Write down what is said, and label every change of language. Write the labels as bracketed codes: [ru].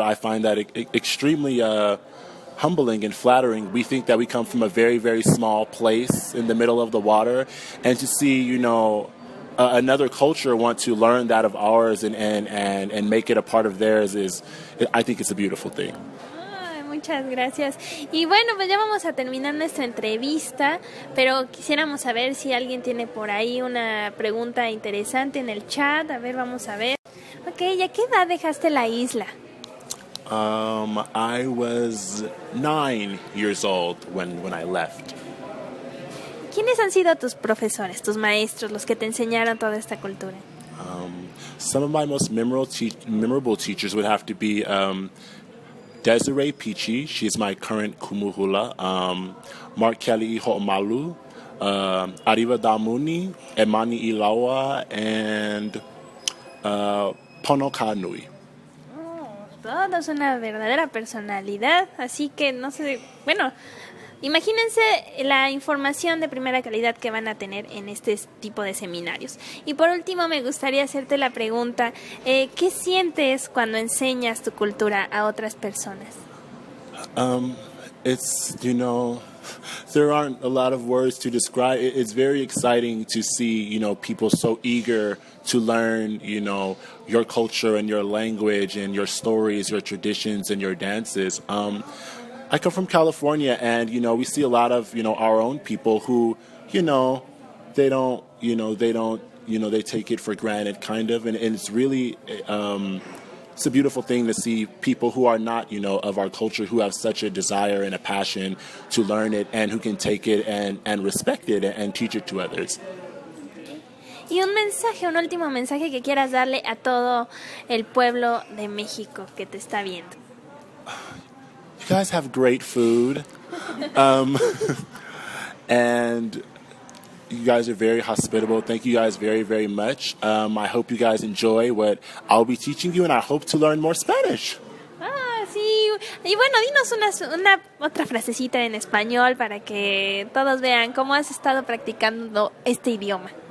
[en] I find that extremely humbling and flattering. We think that we come from a very, very small place in the middle of the water, and to see, another culture want to learn that of ours and make it a part of theirs I think it's a beautiful thing. [es] Muchas gracias. Y bueno, pues ya vamos a terminar nuestra entrevista, pero quisiéramos saber si alguien tiene por ahí una pregunta interesante en el chat. A ver, vamos a ver. Ok, ¿y a qué edad dejaste la isla? [en] I was 9 years old when I left. [es] ¿Quiénes han sido tus profesores, tus maestros, los que te enseñaron toda esta cultura? [en] Some of my most memorable teachers would have to be Desiree Pichi, she's my current kumuhula. Mark Kelly Ho'omalu, Ariva Damuni, Emani Ilawa, and Pono Kanui. [es] Todos una verdadera personalidad, así que no sé, bueno, imagínense la información de primera calidad que van a tener en este tipo de seminarios. Y por último me gustaría hacerte la pregunta, ¿qué sientes cuando enseñas tu cultura a otras personas? [en] It's, there aren't a lot of words to describe it. It's very exciting to see, people so eager to learn, your culture and your language and your stories, your traditions and your dances. I come from California, and, we see a lot of, our own people who, they don't, they take it for granted, kind of, and it's really, it's a beautiful thing to see people who are not, of our culture, who have such a desire and a passion to learn it, and who can take it and respect it and teach it to others. [es] Y un último mensaje que quieras darle a todo el pueblo de México que te está viendo. [en] You guys have great food, and you guys are very hospitable. Thank you guys very, very much. I hope you guys enjoy what I'll be teaching you, and I hope to learn more Spanish. [es] Ah, sí. Y bueno, dinos una otra frasecita en español para que todos vean cómo has estado practicando este idioma.